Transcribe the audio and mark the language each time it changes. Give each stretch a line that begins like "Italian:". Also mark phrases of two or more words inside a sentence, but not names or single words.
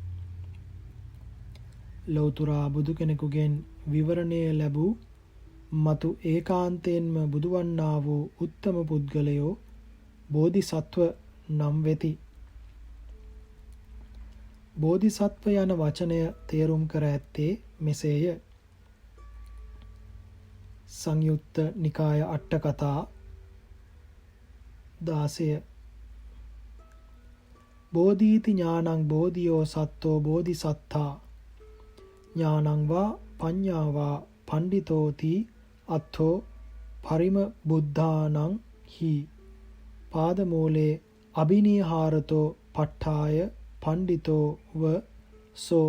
Sinhala: ලෞතර බුදු කෙනෙකුගෙන් විවරණය ලැබූ මතු ඒකාන්තයෙන්ම බුදුවන්නා වූ උත්තම පුද්ගලයෝ බෝධිසත්ව නම් වෙති. බෝධිසත්ව යන වචනය තේරුම් කර ඇත්තේ මෙසේය.
Pali: සංයුත්ත නිකාය අට කතා 16 බෝධීති ඥානං බෝධියෝ සත්තෝ බෝධිසත්තා ඥානං වා පඤ්ඤා වා පණ්ඩිතෝති අත්ථෝ පරිම බුද්ධානං හි පාදමූලේ අබිනීහාරතෝ පට්ඨාය පණ්ඩිතෝ ව සෝ